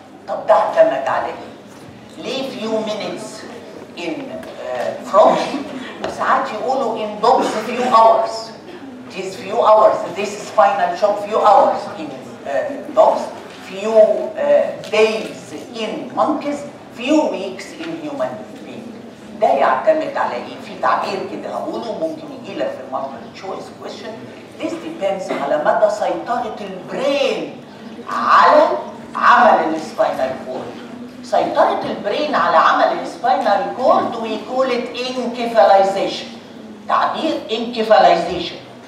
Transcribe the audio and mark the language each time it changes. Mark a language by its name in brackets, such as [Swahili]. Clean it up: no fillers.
[Arabic] طب ده اعتمد على ايه؟ ليه [English] few minutes in frogs [Arabic] وساعات يقولوا [English] in dogs few hours؟ It is few hours. This spinal shock few hours in dogs, few days in monkeys, few weeks in human being. [Arabic] ده يعتمد على ايه؟ في تعبير كده هقوله ممكن يجي لك في المالتيبل تشويس كويشن. [English] This depends [Arabic] على مدى سيطرة البرين على عمل السباينال كورد. سيطرة البرين على عمل السباينال كورد [English] we call it encephalization. [Arabic] تعبير encephalization.